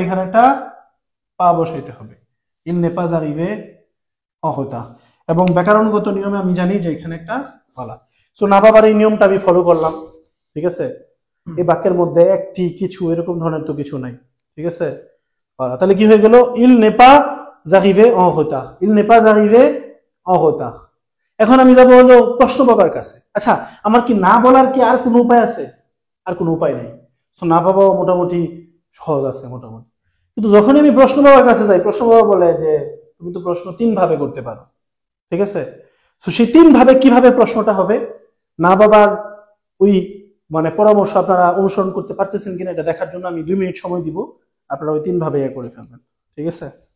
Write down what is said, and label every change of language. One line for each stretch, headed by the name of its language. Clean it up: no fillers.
Bangla: এখানে একটা পা বসাইতে হবে, ইল
French: n'est pas arrivé en retard।
Bangla: এবং ব্যাকরণগত নিয়মে আমি জানি যে এখানে একটা ফলা। সো না বাবার এই নিয়মটা আমি ফলো করলাম, ঠিক আছে? এই বাক্যের মধ্যে একটি কিছু এরকম ধরনের তো কিছু নাই, ঠিক আছে? তাহলে কি হয়ে গেল?
French: il n'est pas arrivé en retard, il n'est pas arrivé en retard।
Bangla: এখন আমি যাব হলো প্রশ্ন বাবার কাছে। আচ্ছা, আমার কি না বলার কি আর কোনো উপায় আছে? আর কোনো উপায় নেই। সো না বাবাও মোটামুটি সহজ আছে মোটামুটি। কিন্তু যখন আমি প্রশ্ন বাবার কাছে যাই, প্রশ্ন বাবা বলে যে তুমি তো প্রশ্ন 3 ভাবে করতে পারো, ঠিক আছে? তো সেই 3 ভাবে কিভাবে প্রশ্নটা হবে, না বাবার ওই মানে পরামর্শ আপনারা অনুসরণ করতে পারতেছেন কিনা এটা দেখার জন্য আমি 2 মিনিট সময় দিব, আপনারা ওই 3 ভাবে করে ফেলবেন, ঠিক আছে?